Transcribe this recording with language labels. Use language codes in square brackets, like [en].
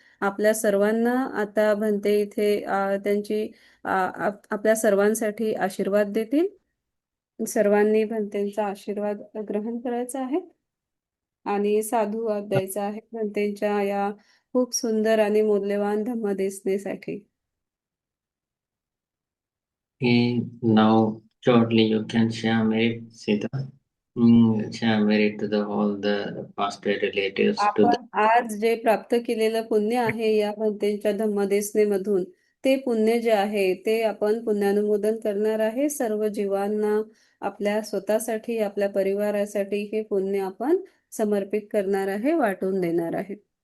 [mr] आपल्या सर्वांना आता भंते इथे त्यांची आपल्या सर्वांसाठी आशीर्वाद देतील. सर्वांनी भंतेंचा आशीर्वाद ग्रहण करायचा आहे आणि साधुवाद द्यायचा आहे भंतेंच्या या खूप सुंदर आणि मौल्यवान धम्मदेसनेसाठी. [en] Now shortly you can share merit, Sita. Share merit to all the past relatives. [mr] आपण आज जे प्राप्त केलेलं पुण्य आहे या भंतेंच्या धम्मदेसनेमधून, ते पुण्य जे आहे ते आपण पुण्यानुमोदन करणार आहे. सर्व जीवांना, आपल्या स्वतःसाठी, आपल्या परिवारासाठी हे पुण्य आपण समर्पित करणार आहे, वाटून देणार आहे.